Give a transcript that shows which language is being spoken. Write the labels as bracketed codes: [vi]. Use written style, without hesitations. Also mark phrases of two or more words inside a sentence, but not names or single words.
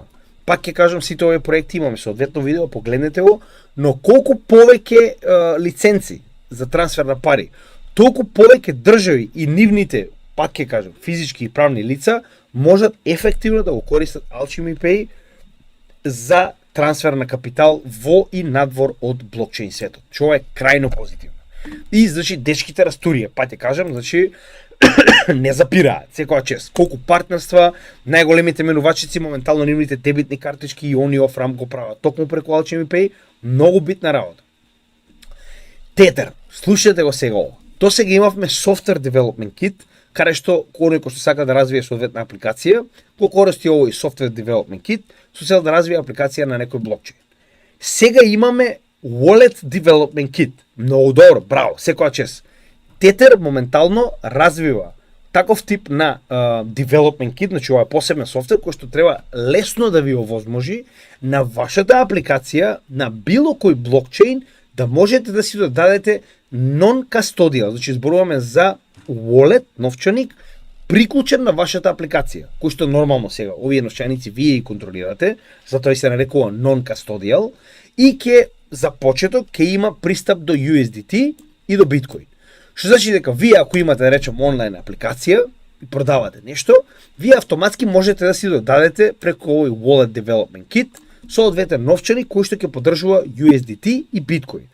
[mk] Пак ќе кажам, сите овие проекти имаме соодветно видео, погледнете го, но колку повеќе лиценци за трансфер на пари, толку повеќе држави и нивните, пак ќе кажам, физички и правни лица можат ефективно да го користат Alchemy Pay за трансфер на капитал во и надвор од блокчейн светот. Што е крајно позитивно. И значи дечките растурија, па ќе кажам, значи не запираат секоја чест. Колку партнерства, најголемите менувачици моментално нивните дебитни картички и они [en] off ramp [mk] го прават токму преку Alchemy Pay, многу битна работа. Tether, слушате го сега ова. До сега имавме [en] Software Development Kit, [mk] каде што кој што сака да развие соодветна апликација, го користи овој [en] Software Development Kit [mk] со цел да развие апликација на некој блокчейн. Сега имаме [en] Wallet Development Kit. [mk] Многу добро, браво, секоја чест. Tether моментално развива таков тип на [en] development kit, [mk] значи ова е посебен софтвер кој што треба лесно да ви овозможи на вашата апликација на било кој блокчейн да можете да си додадете non-custodial, значи зборуваме за wallet, новчаник, приклучен на вашата апликација, кој што нормално сега овие новчаници вие и контролирате, затоа и се нарекува non-custodial и за почеток ќе има пристап до USDT и до Bitcoin. Што значи дека вие ако имате, да речем, онлайн апликација и продавате нешто, вие автоматски можете да си додадете преку овој [en] Wallet Development Kit [mk] соодветен новчани кој што ќе поддржува USDT и Bitcoin.